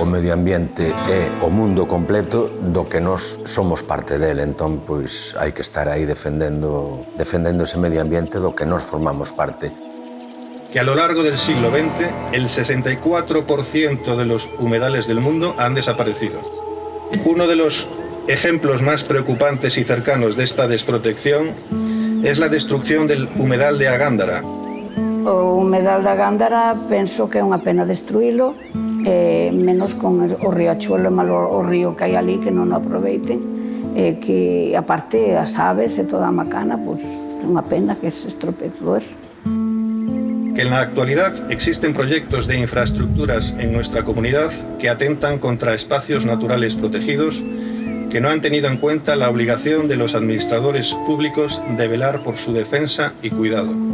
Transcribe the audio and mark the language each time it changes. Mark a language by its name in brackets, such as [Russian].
[Galician] O medio ambiente é o mundo completo do que nós somos parte del, entón pois hai que estar aí defendendo ese medio ambiente do que nós formamos parte. [Spanish] Que a lo largo del siglo XX el 64% de los humedales del mundo han desaparecido. Uno de los ejemplos más preocupantes y cercanos de esta desprotección es la destrucción del humedal de Agándara. [Galician] O humedal da Gándara penso que é unha pena destruílo, menos con o riachuelo e malo o río que hai ali, que non o aproveiten, que aparte as aves e toda a macana, pois é unha pena que se estropee todo eso. [Spanish] Que en la actualidad existen proyectos de infraestructuras en nuestra comunidad que atentan contra espacios naturales protegidos, que no han tenido en cuenta la obligación de los administradores públicos de velar por su defensa y cuidado.